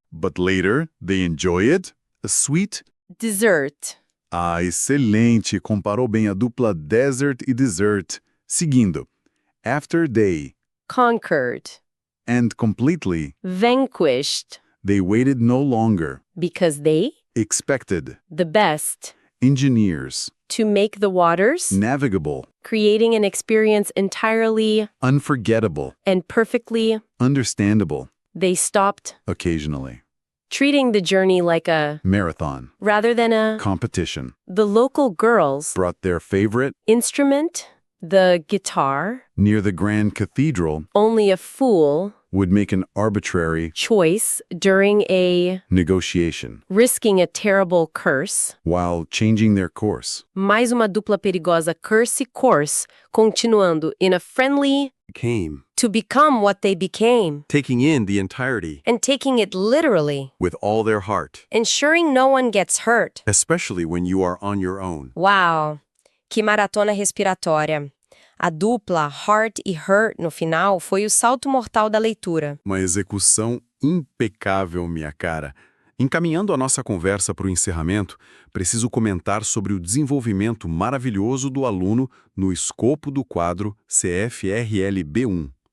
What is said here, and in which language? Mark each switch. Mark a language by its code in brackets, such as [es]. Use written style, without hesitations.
[en] but later they enjoy it, a sweet. desert. [pt] Ah, excelente! Comparou bem a dupla desert e dessert. Seguindo. [en] After they, Conquered, and completely, vanquished, they waited no longer, because they, expected, the best, engineers, to make the waters, navigable, creating an experience entirely unforgettable, and perfectly, understandable, they stopped, occasionally. treating the journey like a, Marathon, rather than a, competition, the local girls, brought their favorite, instrument, the guitar, near the Grand Cathedral, only a fool, would make an arbitrary choice during a, negotiation, risking a terrible curse. while changing their course. [pt] Mais uma dupla perigosa curse course, continuando [en] in a friendly, Came, to become what they became, taking in the entirety and taking it literally, with all their heart, ensuring no one gets hurt. especially when you are on your own. [pt] Uau! Que maratona respiratória. A dupla Heart e Hurt no final foi o salto mortal da leitura. Uma execução impecável, minha cara. Encaminhando a nossa conversa para o encerramento, preciso comentar sobre o desenvolvimento maravilhoso do aluno no escopo do quadro CFRLB1.